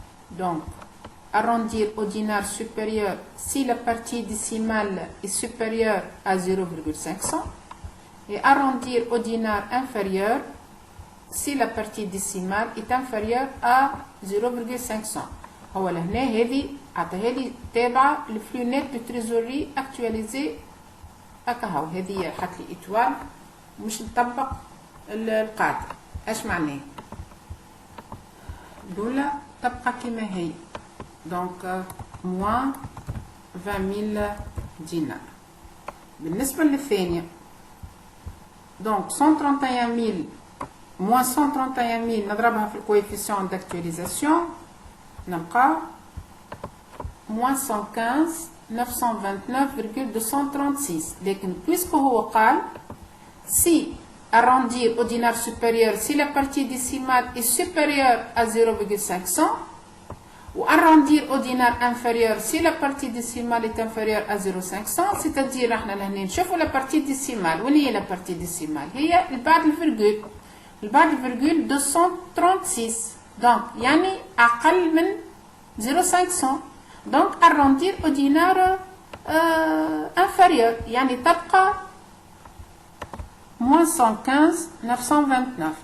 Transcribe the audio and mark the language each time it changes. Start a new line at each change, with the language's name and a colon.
French: Donc arrondir au dinar supérieur si la partie décimale est supérieure à 0,500 et arrondir au dinar inférieur si la partie décimale est inférieure à 0,500.
Arabic: هو لهنا هذه عطاها لي تابعه الفلو نت دو تريزوري اكtualisé هكا هاو هذه حط لي ايتوال مش نطبق القاعده. اش معناه؟ الأولى تبقى كما هي دونك موان 20000 دينار. بالنسبه للثانيه دونك 131000 moins 131000 نضربها في الكويفيسيون داكtualisation نلقاو moins 115 929,236. لكن
French: puisque
Arabic: هو قال
French: si arrondir au dinar supérieur si la partie décimale est supérieure à 0,500 ou arrondir au dinar inférieur si la partie décimale est inférieure à 0,500 c'est-à-dire
Arabic: احنا لهنا نشوفوا
French: la partie décimale.
Arabic: وين هي
French: la partie décimale؟
Arabic: هي بعد الفيرجول بعد الفيرجول 236 دونك يعني أقل من 0,500 دونك
French: arrondir au dinar inférieur
Arabic: يعني تبقى moins 115 929.